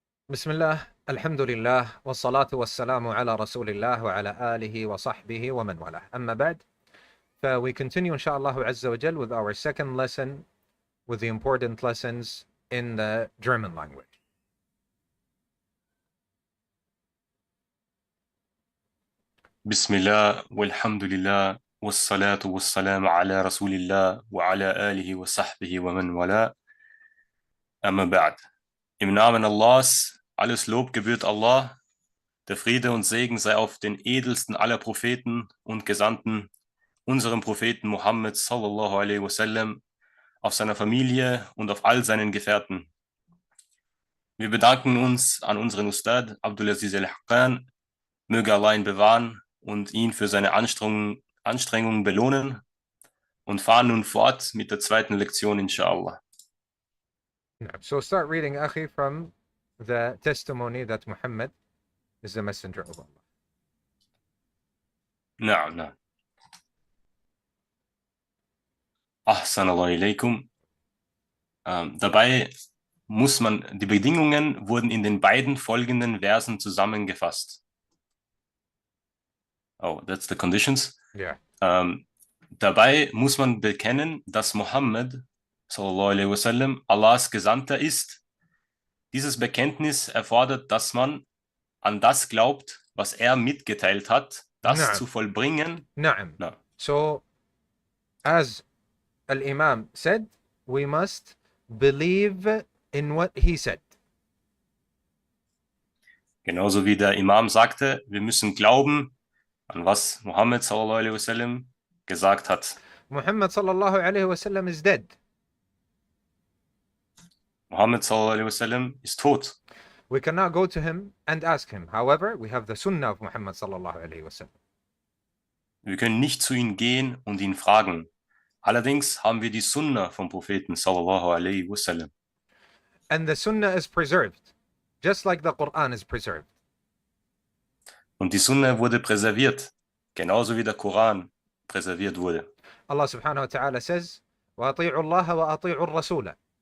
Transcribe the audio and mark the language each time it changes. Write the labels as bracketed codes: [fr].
[ar] بسم الله الحمد لله والصلاة والسلام على رسول الله وعلى آله وصحبه ومن والاه أما بعد [en] we continue inshallah [ar] عز وجل [en] with our second lesson with the important lessons in the German language. [ar] بسم الله والحمد لله والصلاة والسلام على رسول الله وعلى آله وصحبه ومن والاه. Amma ba'd. [de] Im Namen Allahs, alles Lob gebührt Allah, der Friede und Segen sei auf den edelsten aller Propheten und Gesandten, unserem Propheten Muhammad sallallahu alaihi wasallam, auf seiner Familie und auf all seinen Gefährten. Wir bedanken uns an unseren Ustad Abdulaziz al-Haqqan, möge Allah ihn bewahren und ihn für seine Anstrengungen belohnen und fahren nun fort mit der zweiten Lektion, inshallah. [en] So start reading, Akhi, from the testimony that Muhammad is the messenger of Allah. [ar] نعم. Ahsanallahu ilaykum. [de] Dabei die Bedingungen wurden in den beiden folgenden Versen zusammengefasst. [en] Oh, that's the conditions. Yeah. [de] Dabei muss man bekennen, dass Muhammad sallallahu alaihi wasallam Allahs Gesandter ist. Dieses Bekenntnis erfordert, dass man an das glaubt, was er mitgeteilt hat, das zu vollbringen. [ar] Na'am. [en] So, as Al-Imam said, we must believe in what he said. [de] Genauso wie der Imam sagte, wir müssen glauben an was Muhammad sallallahu alaihi wasallam gesagt hat. [en] Muhammad sallallahu alaihi wasallam is dead. [de] Muhammad sallallahu alaihi wasallam ist tot. [en] We cannot go to him and ask him. However, we have the sunnah of Muhammad sallallahu alaihi wasallam. [de] Wir können nicht zu ihm gehen und ihn fragen. Allerdings haben wir die Sunna vom Propheten sallallahu alaihi wasallam. [en] And the sunnah is preserved, just like the Quran is preserved. [de] Und die Sunna wurde präserviert, genauso wie der Koran präserviert wurde. [en] Allah subhanahu wa ta'ala says, [ar] وَأَطِيعُوا اللَّهَ وَأَطِيعُوا الرَّسُولَ.